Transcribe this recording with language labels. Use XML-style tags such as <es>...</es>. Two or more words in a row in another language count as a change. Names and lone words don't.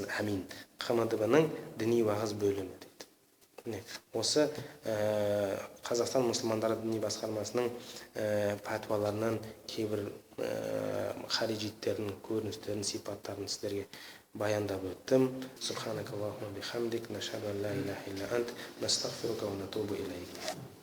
<kk>Әмин. КМДБ-ның діни уағыз бөлімі дейді. Міне осы Қазақстан мұсылмандары діни басқармасының пәтуаларынан кейбір харижиттердің көріністерін, сипаттарын сіздерге баяндап өттім.</kk> <ar>سبحانك اللهم بحمدك، نشهد أن لا إله إلا أنت، نستغفرك ونتوب إليك.</ar>